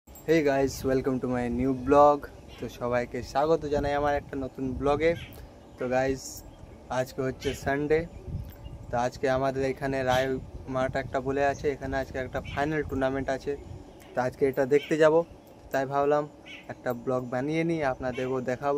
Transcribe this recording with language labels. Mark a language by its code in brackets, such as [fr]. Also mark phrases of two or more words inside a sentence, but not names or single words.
[en] hey guys welcome to my new blog. [bn] তো সবাইকে স্বাগত জানাই আমার একটা নতুন ব্লগে। তো গাইস আজকে হচ্ছে সানডে। তো আজকে আমাদের এখানে রায় মাঠ একটা বলে আছে, এখানে আজকে একটা [en] final tournament [bn] আছে। তো আজকে এটা দেখতে যাব, তাই ভাবলাম একটা ব্লগ বানিয়ে নিই, আপনাদেরকেও দেখাবো।